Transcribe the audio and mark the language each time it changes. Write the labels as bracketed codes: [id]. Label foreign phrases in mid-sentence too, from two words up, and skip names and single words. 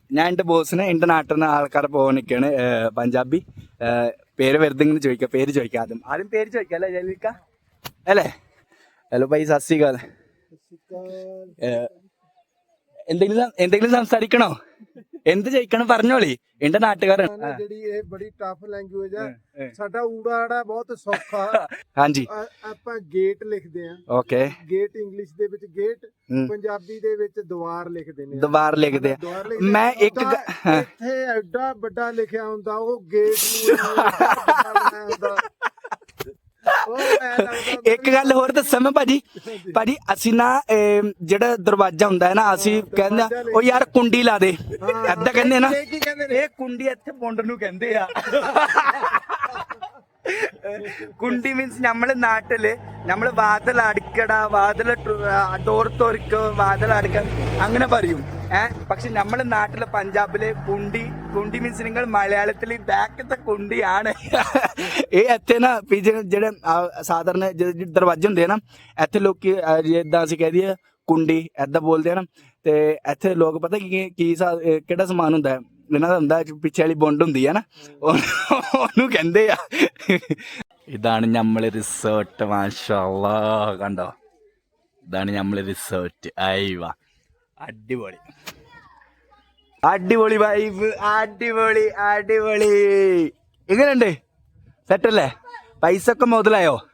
[ml] ഞാൻ എന്റെ ബോസിനെ എന്റെ നാട്ടിൽ നിന്ന് ആൾക്കാരെ പോകാനൊക്കെയാണ്. പഞ്ചാബി പേര് വെറുതെ ഇങ്ങനെ ചോദിക്കാം. പേര് ചോദിക്കാം. ആദ്യം പേര് ചോദിക്കാം അല്ലേ ജലീൽക്ക? അല്ലേ? ഹലോ ഭായി, [pa] ਸਤਿ ਸ੍ਰੀ ਅਕਾਲ. [ml] എന്തെങ്കിലും സംസാരിക്കണോ? എന്ത് ചോദിക്കണം പറഞ്ഞോളി. എന്റെ നാട്ടുകാരൻ. [pa] ਬੜੀ [en] tough language [pa] ਹੈ ਸਾਡਾ ਊੜਾ ਬਹੁਤ ਸੌਖਾ। ਹਾਂਜੀ, ਆਪਾਂ ਗੇਟ ਲਿਖਦੇ ਆ। ਓਕੇ। ਗੇਟ ਇੰਗਲਿਸ਼ ਦੇ ਵਿੱਚ ਗੇਟ, ਪੰਜਾਬੀ ਦੇ ਵਿੱਚ ਦੀਵਾਰ ਲਿਖਦੇ ਨੇ। ਦੀਵਾਰ ਲਿਖਦੇ ਆ। ਮੈਂ ਇੱਕ ਇੱਥੇ ਐਡਾ ਵੱਡਾ ਲਿਖਿਆ ਹੁੰਦਾ, ਉਹ ਗੇਟ ਨੂੰ ਬਣਾਇਆ ਹੁੰਦਾ। ਇੱਕ ਗੱਲ ਹੋਰ ਦੱਸਾਂ ਮੈਂ ਭਾਜੀ ਅਸੀਂ ਨਾ ਜਿਹੜਾ ਦਰਵਾਜ਼ਾ ਹੁੰਦਾ ਹੈ ਨਾ, ਅਸੀਂ ਕਹਿੰਦੇ ਆ ਉਹ ਯਾਰ ਕੁੰਡੀ ਲਾ ਦੇ, ਏਦਾਂ ਕਹਿੰਦੇ ਨਾ। ਇਹ ਕੁੰਡੀ ਇੱਥੇ ਪੁੰਡ ਨੂੰ ਕਹਿੰਦੇ ਆ। [ml] കുണ്ടി മീൻസ് നമ്മളെ നാട്ടില് നമ്മള് വാതിൽ അടിക്കട, വാതിൽ ഡോർ തുറക്കോ, വാതിൽ അടിക്ക അങ്ങനെ പറയും. പക്ഷെ നമ്മളെ നാട്ടിലെ പഞ്ചാബില് കുണ്ടി മീൻസ് നിങ്ങൾ മലയാളത്തില് ബാക്കത്തെ ਕੁੰਡੀയാണ്। [pa] ਇਹ ਇੱਥੇ ਨਾ ਜਿਹੜੇ ਸਾਧਾਰਨ ਦਰਵਾਜ਼ੇ ਹੁੰਦੇ ਆ ਨਾ, ਇੱਥੇ ਲੋਕੀ ਜਿੱਦਾਂ ਅਸੀਂ ਕਹਿ ਦਈਏ ਕੁੰਡੀ ਏਦਾਂ ਬੋਲਦੇ ਆ ਨਾ। ਤੇ ਇੱਥੇ ਲੋਕ ਪਤਾ ਕੀ ਕਿਹੜਾ ਸਮਾਨ ਹੁੰਦਾ ਹੈ ਇਹਨਾਂ ਦਾ? ਹੁੰਦਾ ਪਿੱਛੇ ਵਾਲੀ ബൊണ്ട് ਹੁੰਦੀ ਹੈ ਨਾ, ਉਹਨੂੰ ਕਹਿੰਦੇ ਆ। [ml] ഇതാണ് നമ്മളെ റിസോർട്ട്. മാഷാല്ലാ, കണ്ടോ? ഇതാണ് നമ്മളെ റിസോർട്ട്. അയ്യവാ, അടിപൊളി അടിപൊളി വൈബ്, അടിപൊളി. എങ്ങനെയുണ്ട്? സെറ്റല്ലേ? പൈസ ഒക്കെ മുതലായോ?